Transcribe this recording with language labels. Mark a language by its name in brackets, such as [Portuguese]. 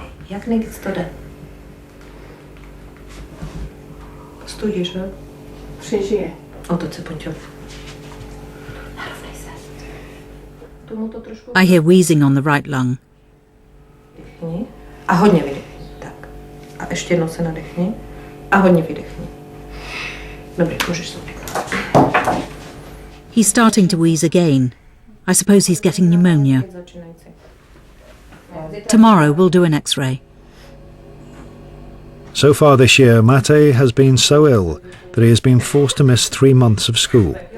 [Czech] Jak nejvíc to jde? Studíš, ne? Přežije. Otoč se, Pončo. Narovnej se. Tomu to trošku... [English] I hear wheezing on the right lung. [Czech] Vydechni. A hodně vydechni. Tak. A ještě jednou se nadechni. A hodně vydechni. Dobrý, můžeš se odechnout. [English] He's starting to wheeze again. I suppose he's getting pneumonia. Tomorrow we'll do an X-ray. So far this year, Matej has been so ill that he has been forced to miss 3 months of school.